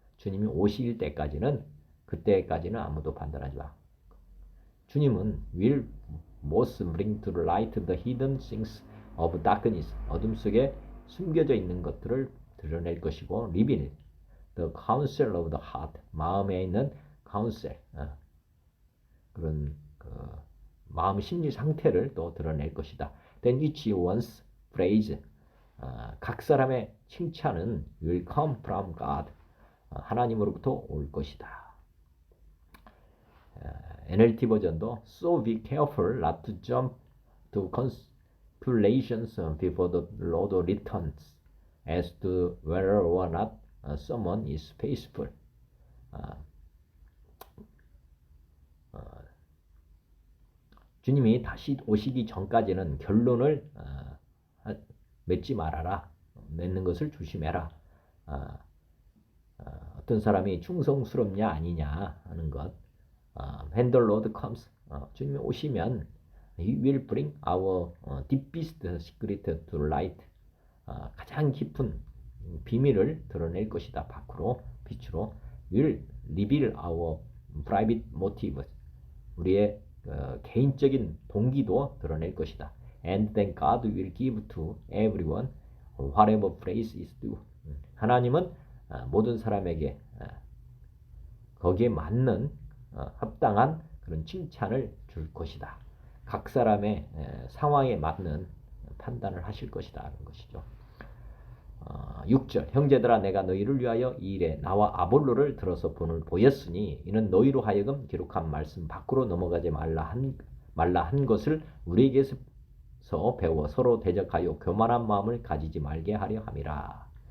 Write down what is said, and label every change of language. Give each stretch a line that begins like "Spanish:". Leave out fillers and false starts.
Korean: 주님이 오실 때까지는 그때까지는 아무도 판단하지 마. 주님은
English: will most bring to light the hidden things of darkness.
Korean: 어둠 속에 숨겨져 있는 것들을 드러낼 것이고
English: reveal the counsel of the heart.
Korean: 마음에 있는 counsel. 그런 마음 심리 상태를 또 드러낼 것이다.
English: Then each one's praise.
Korean: 각 사람의 칭찬은
English: will come from God.
Korean: 하나님으로부터 올 것이다.
English: NLT 버전도 So be careful not to jump to conclusions before the Lord returns as to whether or not someone is faithful.
Korean: 주님이 다시 오시기 전까지는 결론을 맺지 말아라. 맺는 것을 조심해라. 어떤 사람이 충성스럽냐 아니냐 하는 것.
English: When the Lord comes,
Korean: 주님이 오시면
English: He will bring our deepest secret to light.
Korean: 가장 깊은 비밀을 드러낼 것이다. 밖으로, 빛으로.
English: Will reveal our private motives.
Korean: 우리의 개인적인 동기도 드러낼 것이다.
English: And then God will give to everyone whatever praise is due.
Korean: 하나님은 모든 사람에게 거기에 맞는 합당한 그런 칭찬을 줄 것이다. 각 사람의 상황에 맞는 판단을 하실 것이다 하는 것이죠. 6절 형제들아 내가 너희를 위하여 이 일에 나와 아볼로를 들어서 본을 보였으니 이는 너희로 하여금 기록한 말씀 밖으로 넘어가지 말라 한 것을 우리에게서 배워 서로 대적하여 교만한 마음을 가지지 말게 하려 함이라.